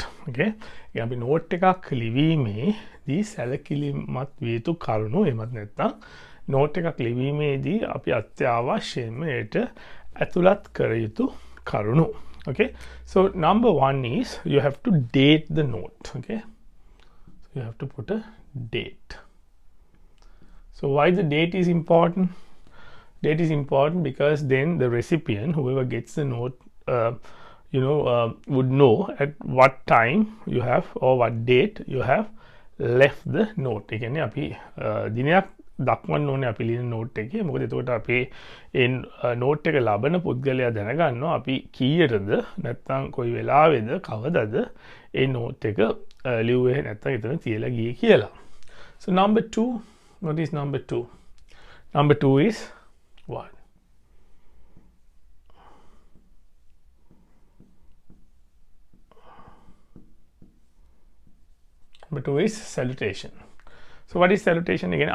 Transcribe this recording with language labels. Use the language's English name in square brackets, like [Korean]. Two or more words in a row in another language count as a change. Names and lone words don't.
[Sinhala] Okay, අපි note එකක් ලිවීමේදී සැලකිලිමත් විය යුතු කරුණු එමත් නැත්නම් note එකක් ලිවීමේදී අපි අත්‍යවශ්‍යයෙන්ම ඒට ඇතුළත් කර යුතු කරුණු. [English] Okay, so number 1 is you have to date the note. Okay, so you have to put a date. So why the date is important? Date is important because then the recipient, whoever gets the note, would know at what time you have or what date you have left the note. [Sinhala] ඒ කියන්නේ අපි දිනයක් දක්වන්න ඕනේ අපි ලියන note එකේ. මොකද එතකොට අපේ ඒ note එක ලබන පුද්ගලයා දැනගන්නවා අපි කීයටද නැත්නම් කොයි වෙලාවෙද කවදද ඒ note එක ලිව්වේ නැත්නම් එතන තියලා ගියේ කියලා. [English] So number 2, what is number 2? Number 2 is what? Number 2 is salutation. So what is salutation again?